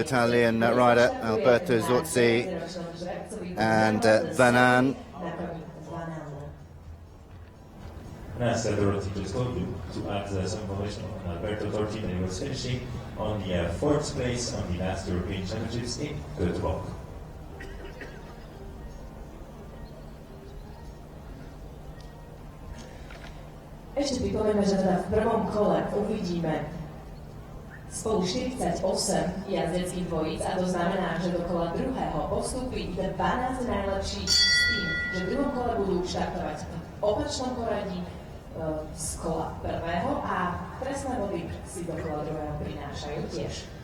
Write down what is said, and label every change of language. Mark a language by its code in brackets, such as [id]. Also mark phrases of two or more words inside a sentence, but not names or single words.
[en] Italian rider Alberto Zozzi and Van An. And as Dorothy just told you, to add some information on Alberto Zozzi, that he was finishing on the 4th place on the last European Championships in Göteborg. [sk] Ešte pripomeňme, že teda v prvom kole uvidíme spolu 48 jazdeckých dvojíc, a to znamená, že do kola druhého postupí 12 najlepších s tým, že v druhom kole budú štartovať v opačnom poradí z kola prvého a trestné body si do kola druhého prinášajú tiež.